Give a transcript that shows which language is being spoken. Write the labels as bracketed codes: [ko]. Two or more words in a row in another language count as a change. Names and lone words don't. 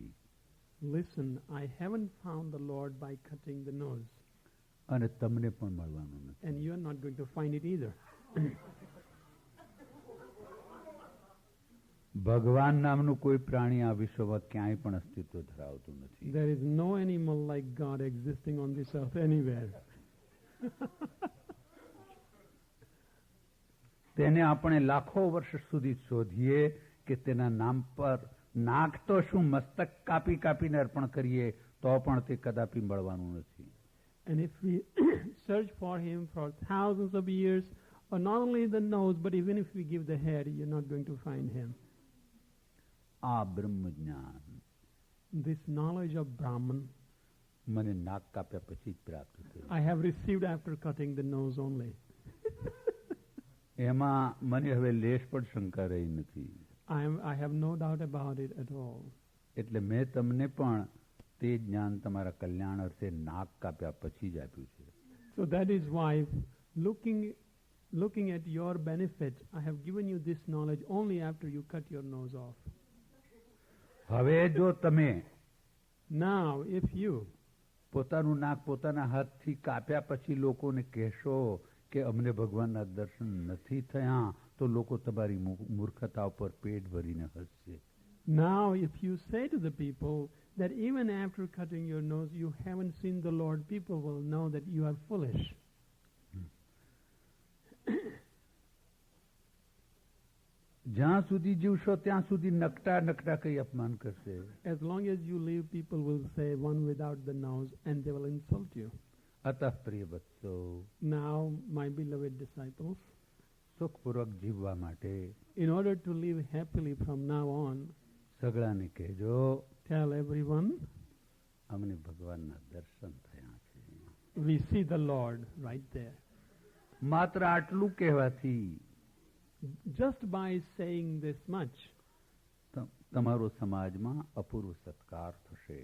[en] Listen, I haven't found the Lord by cutting the nose. [gu] અને તમને પણ મળવાનું નથી. [en] And you're not going to find it either. [gu] ભગવાન નામનું કોઈ પ્રાણી આ વિશ્વમાં ક્યાંય પણ અસ્તિત્વ ધરાવતું નથી. [en] There is no animal like God existing on this earth anywhere. [gu] તેને આપણે લાખો વર્ષ સુધી શોધીએ કે તેના નામ પર નાક તો શું મસ્તક કાપી કાપીને અર્પણ કરીએ તો પણ તે કદાપી મળવાનું નથી. [en] And if we search for him for thousands of years, or not only the nose, but even if we give the head, you're not going to find him. [gu] આ બ્રહ્મજ્ઞાન [en] This knowledge of Brahman [gu] મને નાક કાપ્યા પછી જ પ્રાપ્ત થયું. [en] I have received after cutting the nose only. [gu] એમાં મને હવે લેશ પણ શંકા રહી નથી. [en] I have no doubt about it at all. [gu] એટલે મેં તમને પણ તે જ્ઞાન તમારા કલ્યાણ અર્થે નાક કાપ્યા પછી જ આપ્યું છે. [en] So that is why, looking at your benefit, I have given you this knowledge only after you cut your nose off. [gu] હવે જો તમે [en] Now, if you [gu] પોતાનું નાક પોતાના હાથથી કાપ્યા પછી લોકોને કહેશો કે અમને ભગવાનના દર્શન નથી થયા તો લોકો તમારી મૂર્ખતા ઉપર પેટ ભરીને હસશે. [en] Now, if you say to the people that even after cutting your nose you haven't seen the Lord, people will know that you are foolish. [gu] જ્યાં સુધી જીવશો ત્યાં સુધી નકટા નકટા કઈ અપમાન કરશે. [en] As long as you live, people will say one without the nose and they will insult you. [gu] અતઃ પ્રિય વત્સો, [en] Now, my beloved disciples, [gu] સુખપૂર્વક જીવવા માટે [en] in order to live happily from now on, [gu] સગળાને કહેજો [en] tell everyone, [gu] અમને ભગવાનના દર્શન થયા છે. [en] we see the Lord right there. [gu] માત્ર આટલું કહેવાથી [en] Just by saying this much, [gu] તમારો સમાજમાં અપૂર્વ સત્કાર થશે.